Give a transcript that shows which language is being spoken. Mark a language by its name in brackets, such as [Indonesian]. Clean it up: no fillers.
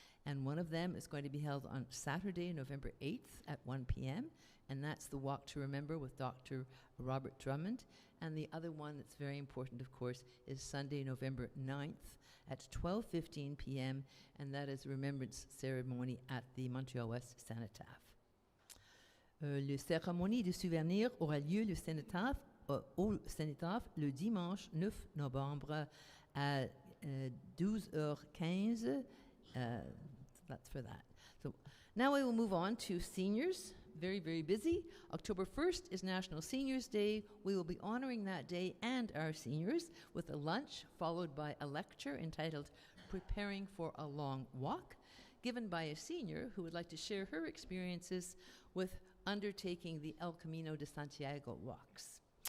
[English] And one of them is going to be held on Saturday, November 8th at 1 p.m., and that's the Walk to Remember with Dr. Robert Drummond. And the other one that's very important, of course, is Sunday, November 9th at 12:15 p.m., and that is a remembrance ceremony at the Montreal-West Cenotaph. [French] La cérémonie de souvenir aura lieu au Cenotaph le dimanche 9 novembre à 12h15. [English] That's for that. So now I will move on to seniors. Very, very busy. October 1st is National Seniors Day. We will be honoring that day and our seniors with a lunch followed by a lecture entitled Preparing for a Long Walk, given by a senior who would like to share her experiences with undertaking the El Camino de Santiago walks.